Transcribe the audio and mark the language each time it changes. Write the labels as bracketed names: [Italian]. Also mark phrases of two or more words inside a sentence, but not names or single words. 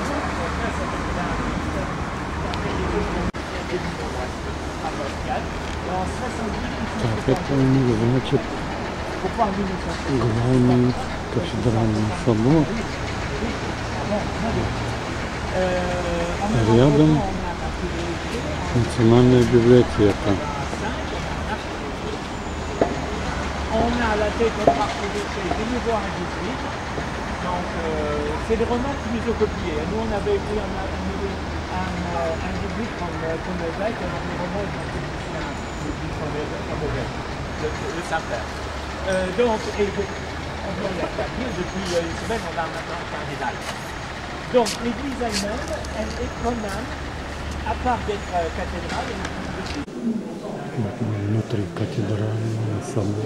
[Russian] Так, это у них, значит, главный кафедральный собор. Рядом национальная библиотека. [French] On a la tête notre archevêché de nouveau en 18. Donc c'est les Romains qui nous ont copiés. Nous on avait pris un Jésuite comme évêque, alors les Romains ils ont fait comme évêque, le Saint-Père. Donc, on vient de la dire, depuis une semaine on a maintenant un cardinal. Donc l'église elle-même, elle est quand même, à part d'être cathédrale, elle est [Russian] Внутри кафедрального собора.